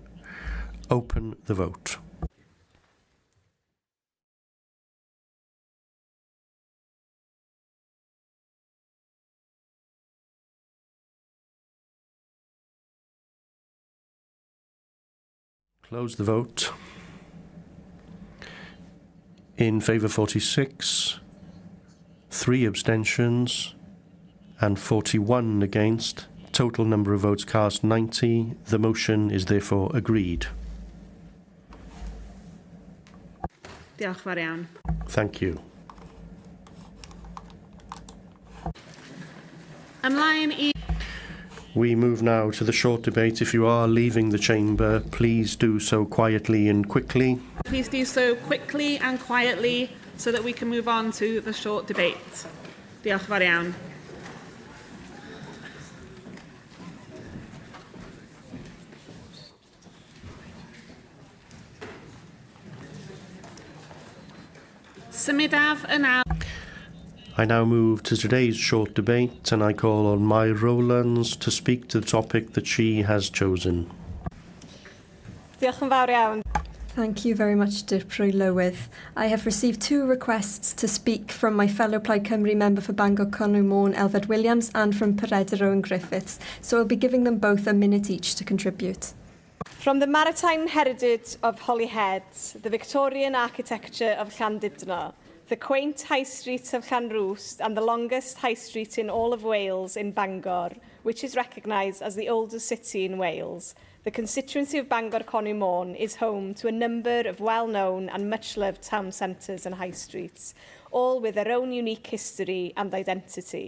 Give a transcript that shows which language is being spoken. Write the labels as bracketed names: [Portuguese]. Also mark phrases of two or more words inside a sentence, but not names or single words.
[English] Open the vote. Close the vote. In favour, 46, 3 abstentions, and 41 against. Total number of votes cast, 90. The motion is therefore agreed. [Welsh] Diolch fawr iawn. [English] Thank you. We move now to the short debate. If you are leaving the chamber, please do so quietly and quickly. Please do so quickly and quietly so that we can move on to the short debate. [Welsh] Diolch fawr iawn. Symudaf yn awr. [English] I now move to today's short debate, and I call on Mae'r Rowlands to speak to the topic that she has chosen. [Welsh] Diolch yn fawr iawn. [English] Thank you very much, [Welsh] Dirprwy Lywydd. [English] I have received 2 requests to speak from my fellow Plaid Cymru member for Bangor Conwy Môn, Elfed Williams, and from Peredur Owen Griffiths, so I'll be giving them both a minute each to contribute. From the maritime heritage of Holyhead, the Victorian architecture of Llandudno, the quaint high street of Llanrwst, and the longest high street in all of Wales in Bangor, which is recognised as the oldest city in Wales, the constituency of Bangor Conwy Môn is home to a number of well-known and much-loved town centres and high streets, all with their own unique history and identity.